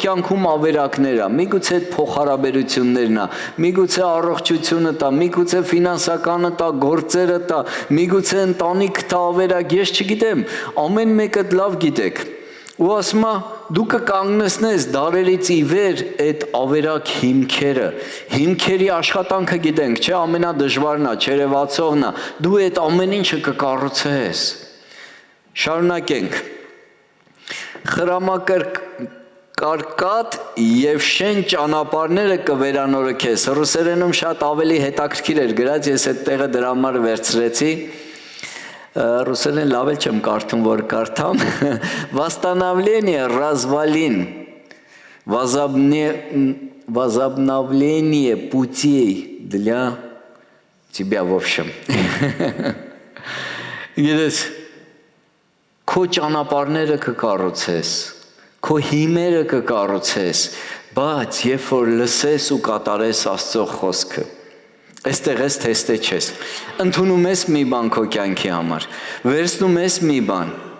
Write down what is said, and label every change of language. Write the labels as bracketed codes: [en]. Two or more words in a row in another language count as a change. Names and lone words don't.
[hy] կյանքում ավերակներ է, միգուցե փոխհարաբերություններն է, միգուցե առողջությունը տա, միգուցե ֆինանսականը տա, գործերը տա, միգուցե ընտանիք տա ավերակ, ես չգիտեմ, ամեն մեկը լավ գիտեք, ու ասում է դու կկանգնեցնես դարերից ի վեր այդ ավերակ հիմքերի աշխատանքը գիտենք, չէ, ամենադժվարն է, չերևացողն է, դու այդ ամեն ինչը կկառուցես։ Շարունակենք։ Խրամակարկատ եւ շեն ճանապարհները կվերանորոգես։ Ռուսերենում շատ ավելի հետաքրքիր էր գրած, ես այդ տեղը դրա համար վերցրեցի։ Ռուսերեն լավ էլ չեմ կարդում, որ կարդամ։ [ru] Восстановление развалин, возобновление путей для тебя, в общем. [hy] Գիտես, քո ճանապարհները կկառուցես, քո հիմերը կկառուցես, բայց երբ որ լսես ու կատարես Աստծո խոսքը, այստեղ ես թեստե չես, ընդունում ես մի բան քո կյանքի համար, վերցնում ես մի բան,